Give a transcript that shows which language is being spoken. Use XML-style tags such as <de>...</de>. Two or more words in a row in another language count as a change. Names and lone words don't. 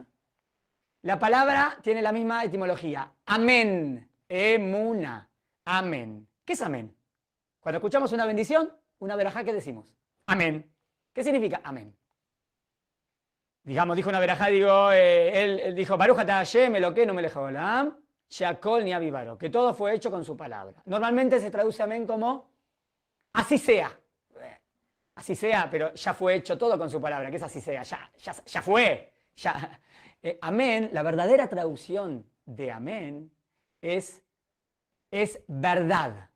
<es>La palabra tiene la misma etimología. Amén. Emuná. Amén. ¿Qué es amén? Cuando escuchamos una bendición, una verajá, ¿qué decimos? Amén. ¿Qué significa amén? Digamos, dijo una verajá, él dijo,</es> <he>ברוך אתה השם אלוקינו מלך העולם, שהכל נהיה בדברו,</he> <es>que todo fue hecho con su palabra. Normalmente se traduce amén como así sea. Así sea, pero ya fue hecho todo con su palabra. ¿Qué es así sea? Ya fue. Ya. Amén, la verdadera traducción de amén es verdad.</es>